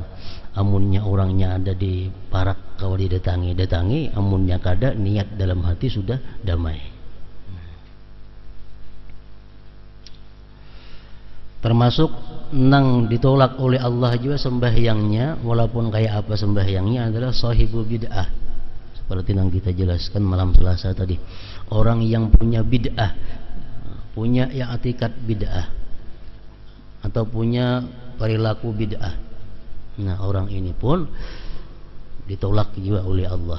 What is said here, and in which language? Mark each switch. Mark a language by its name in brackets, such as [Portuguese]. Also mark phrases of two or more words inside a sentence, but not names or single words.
[Banjar] Amunnya orangnya ada di parak kawa didatangi, amunnya kada niat dalam hati sudah damai. [Indonesian] Termasuk nang ditolak oleh Allah juga sembahyangnya, walaupun kayak apa sembahyangnya, adalah [Arabic] صاحب بدعة. [Indonesian] Seperti yang kita jelaskan malam Selasa tadi, orang yang punya bid'ah, punya yang atikat bid'ah, atau punya perilaku bid'ah. Nah orang ini pun ditolak juga oleh Allah.